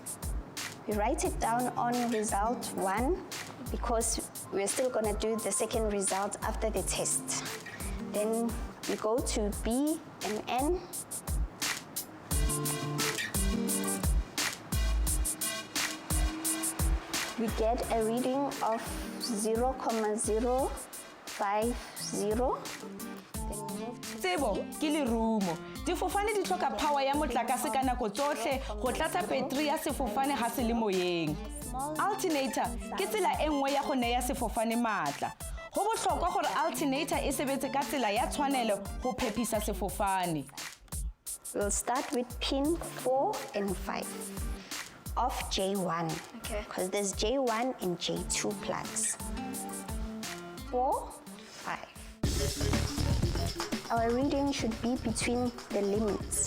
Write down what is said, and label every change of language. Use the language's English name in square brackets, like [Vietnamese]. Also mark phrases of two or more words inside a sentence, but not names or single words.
[English] We write it down on result 1 because we're still going to do the second result after the test. Then we go to B and N. We get a reading of 0.050. [Southern Sotho] Tsebo ke lerumo. Difofane di tlhoka power ya motlakase ka nako tsohle go tlatsa battery ya sefofane ha se le moyeng. Alternator ke tsela e nngwe ya go neya sefofane matla. Go botlhokwa gore alternator e sebetse ka tsela ya tshwanelo go phephisa sefofane. [English] We'll start with pin 4 and 5 of J1. Okay. Because there's J1 and J2 plugs. 4, 5. Our reading should be between the limits.